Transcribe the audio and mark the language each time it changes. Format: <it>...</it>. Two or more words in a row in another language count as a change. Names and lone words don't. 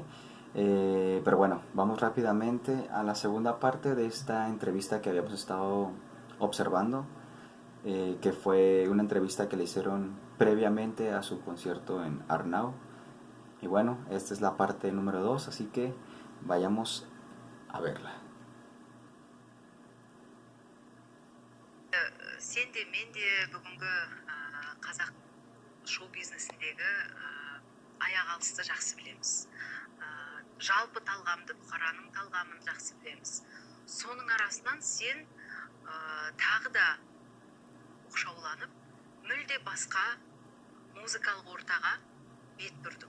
<es>Pero bueno, vamos rápidamente a la segunda parte de esta entrevista que habíamos estado observando, que fue una entrevista que le hicieron previamente a su concierto en Arnau. Y bueno, esta es la parte número 2, así que vayamos a verla.</es> <kk>Sen de мен де бүгінгі қазақ шоу-бизнесіндегі аяқ алысты жақсы білеміз. Жалпы талғамды, бұқараның талғамын жақсы білеміз. Соның арасынан сен тағы да оқшауланып, мүлде басқа музыкалық ортаға бет бұрдың.</kk>